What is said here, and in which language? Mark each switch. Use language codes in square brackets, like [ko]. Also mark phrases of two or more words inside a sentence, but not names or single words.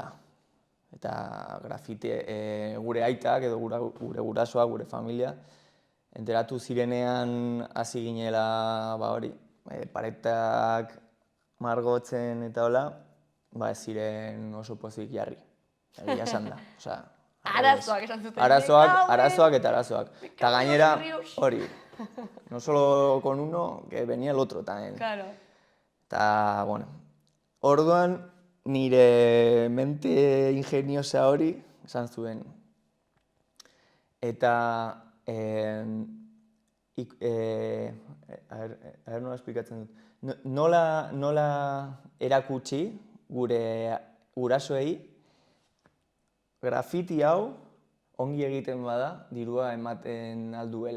[eu] Eta gure aitak edo gure gurasoak, gure familia, enteratu zirenean hasi ginela paretak margotzen eta hola, ez ziren oso pozik jarri. Egia esan da. Arazoak esan zuten. Arazoak eta arazoak. Eta gainera, hori, [es] no solo con uno, que venía el otro también. Claro. [eu] Eta, orduan nire mente ingeniosa hori esan zuen. Eta, nola esplikatzen dut, nola erakutsi gure gurasoei grafiti hau ongi egiten bada dirua ematen alduela.